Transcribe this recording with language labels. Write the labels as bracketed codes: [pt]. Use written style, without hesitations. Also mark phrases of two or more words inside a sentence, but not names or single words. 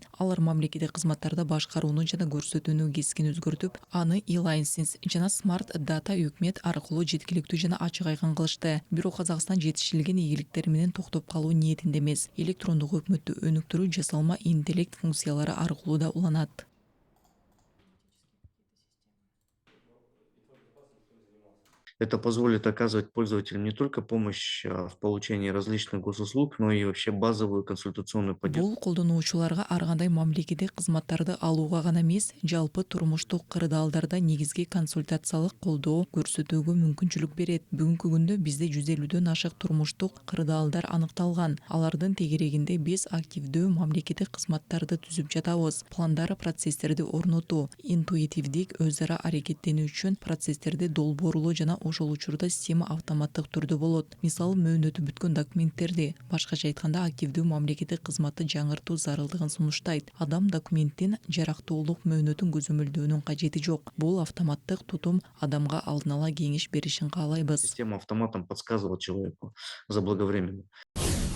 [ky] Алар мамлекеттик кызматтарда башкарууну жана көрсөтүүнү кескин өзгөртүп, аны e-license жана [en] smart data [ky] өкмөт аркылуу жеткиликтүү жана ачык айкын кылышты. Бирок Казакстан жетишилген ийгиликтер менен токтоп калуу ниетинде эмес. Электрондук өкмөттү өнүктүрүү жасалма интеллект функциялары аркылуу да уланат. [ru] Это позволит оказывать пользователям не только помощь в получении различных госуслуг, но и вообще базовую консультационную поддержку. [ky] Бул колдонуучуларга ар кандай мамлекеттик кызматтарды алууга гана эмес, жалпы турмуштук кырдаалдарда негизги консультациялык колдоо көрсөтүүгө мүмкүнчүлүк берет. Бүгүнкү күндө бизде 150дөн ашык турмуштук кырдаалдар аныкталган. Алардын тегерегинде биз активдүү мамлекеттик кызматтарды түзүп жатабыз. Пландар, процесстерди орнотуу, интуитивдик өз ара аракеттенүү үчүн процесстерди долбоорлоо жана ошол учурда система автоматтык түрдө болот. Мисалы, мөөнөтү бүткөн документтерди, башкача айтканда, активдүү мамлекеттик кызматты жаңыртуу зарылдыгын сунуштайт. Адам документтин жарактуулук мөөнөтүн көзөмөлдөөнүн кажети жок. Бул автоматтык тутум адамга алдын ала кеңеш беришин каалайбыз. [ru] Система автоматом подсказывает человеку заблаговременно.